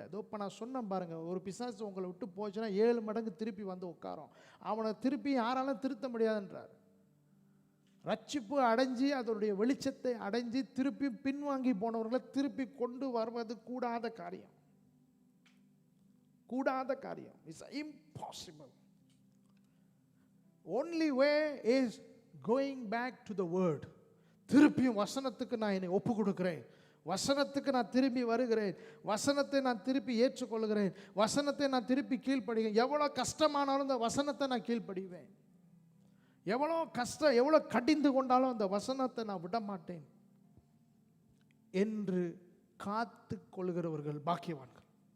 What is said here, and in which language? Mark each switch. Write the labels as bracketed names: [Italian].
[Tamil] இதோ இப்போ நான் சொன்னேன் பாருங்க, ஒரு பிசாசு உங்களை விட்டு போச்சுன்னா 7 மடங்கு திருப்பி வந்து உட்காரும். அவனை திருப்பி யாராலும் திருத்த முடியாதுன்றார். ரட்சிப்பு அடைஞ்சி அதனுடைய வெளிச்சத்தை அடைஞ்சி திருப்பி பின்வாங்கி போனவர்களை திருப்பி கொண்டு வருவது கூடாத காரியம், கூடாத காரியம். [English] It's impossible. only way is going back to the word. [Tamil] திருப்பியும் வசனத்துக்கு நான் என்னை ஒப்பு கொடுக்கிறேன், வசனத்துக்கு நான் திரும்பி வருகிறேன், வசனத்தை நான் திருப்பி ஏற்றுக்கொள்கிறேன், வசனத்தை நான் திருப்பி கீழ்ப்படுகிறேன். எவ்வளோ கஷ்டமானாலும் இந்த வசனத்தை நான் கீழ்ப்படிவேன், எவ்வளோ கஷ்டம் எவ்வளோ கடிந்து கொண்டாலும் அந்த வசனத்தை நான் விட மாட்டேன் என்று காத்து கொள்கிறவர்கள் பாக்கியவான்கள்.